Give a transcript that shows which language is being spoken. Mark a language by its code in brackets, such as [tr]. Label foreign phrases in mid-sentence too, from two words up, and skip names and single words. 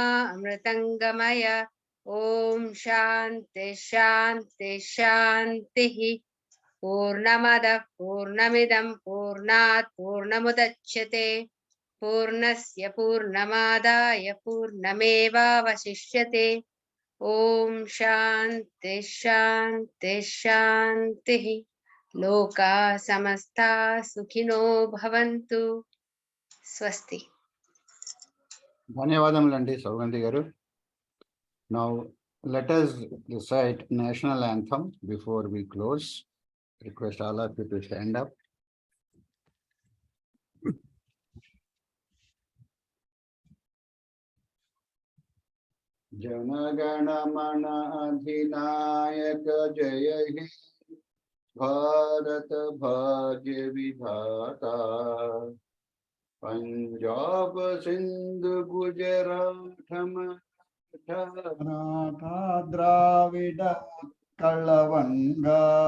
[sa] अमृतङ्गमय ॐ शान्ति शान्ति शान्तिः पूर्णमदः पूर्णमिदं पूर्णात् पूर्णमुदच्यते पूर्णस्य पूर्णमादाय पूर्णमेवावशिष्यते ॐ शान्ति शान्ति शान्तिः लोकाः समस्ताः सुखिनो भवन्तु स्वस्ति [te] ధన్యవాదములండి సౌగంధి గారు. [en] Now let us recite national anthem before we close. Request all of you to stand up. [bn] জনগণ মন অধিনায়ক জয় হে ভারত ভাগ্য বিধাতা পঞ্জাব সিন্ধু গুজরাট মারাঠা দ্রাবিড় কলবঙ্গ